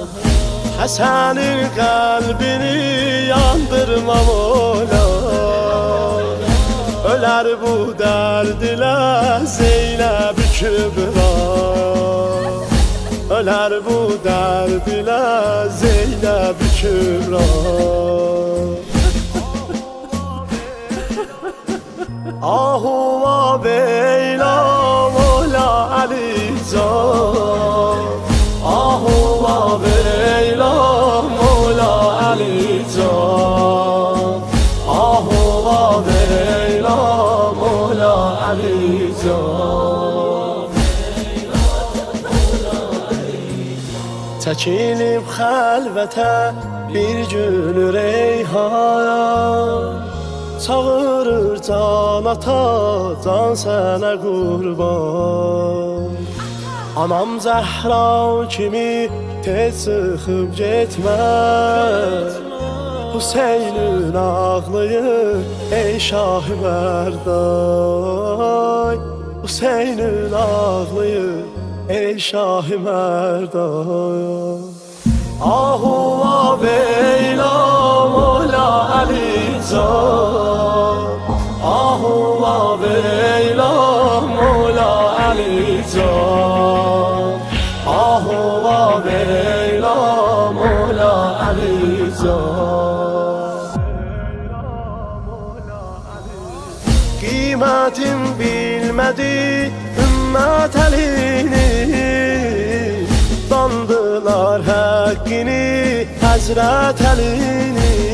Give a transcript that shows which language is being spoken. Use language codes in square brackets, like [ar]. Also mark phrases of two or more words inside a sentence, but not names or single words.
[tr] Hasan'ın kalbini yandırma Mola. Öler bu derd ile Zeynep-i Kübra. Öler bu derd ile Zeynep-i Kübra. Ahuva veyla Mola Ali Can. Ahuva veyla Mola Ali Can. Ahuva veyla Mola Ali Can. [az] Çəkilib xəlvətə bir gün reyhan. Çağırır can ata, can sənə qurban. Anam Zəhra kimi tez çıxıb getməz. Hüseynin ağlayır ey Şah-ı Mərdan. Hüseynin ağlayır ey Şah-ı Mərdan. [tr] Ahuva veyla Mola Ali Can. Ahuva veyla Mola Ali Can. Ahuva veyla Mola Ali Can. Kıymetin bilmedi ümmet elini. Dandılar hakkini Hazret Ali'ni.